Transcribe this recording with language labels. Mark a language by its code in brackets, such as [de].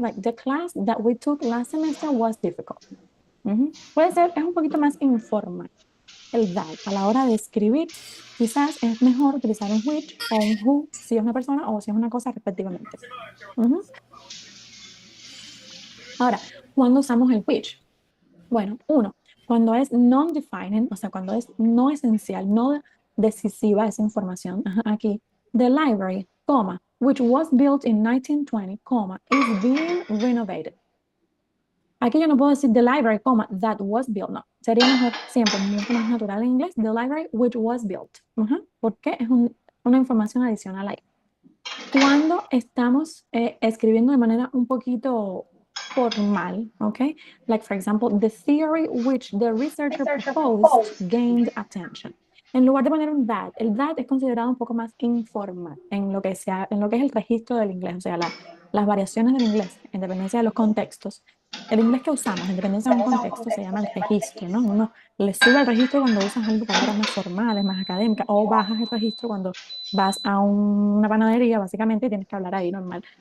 [en] Like the class that we took last semester was difficult. [es] Puede ser, es un poquito más informal el that. A la hora de escribir, quizás es mejor utilizar un which o un who si es una persona o si es una cosa respectivamente. Ujú. Ahora, ¿cuándo usamos el which? Bueno, uno, cuando es non-defining, o sea, cuando es no esencial, no decisiva esa información. Ajá, aquí, [en] the library, comma, which was built in 1920, comma, is being renovated. [es] Aquí yo no puedo decir [en] the library, comma, that was built. [es] No, sería mejor, siempre mucho más natural en inglés, [en] the library which was built. [es] Porque es una información adicional ahí. Cuando estamos escribiendo de manera un poquito formal, ¿ok? [en] Like, for example, the theory which the researcher proposed gained attention. [es] En lugar de poner un that, el that es considerado un poco más informal en lo que es el registro del inglés, o sea, las variaciones del inglés, en dependencia de los contextos. El inglés que usamos, en dependencia de un contexto, se llama el registro, ¿no? Uno le sube el registro cuando usas palabras más formales, más académicas, o bajas el registro cuando vas a una panadería, básicamente, y tienes que hablar ahí normal.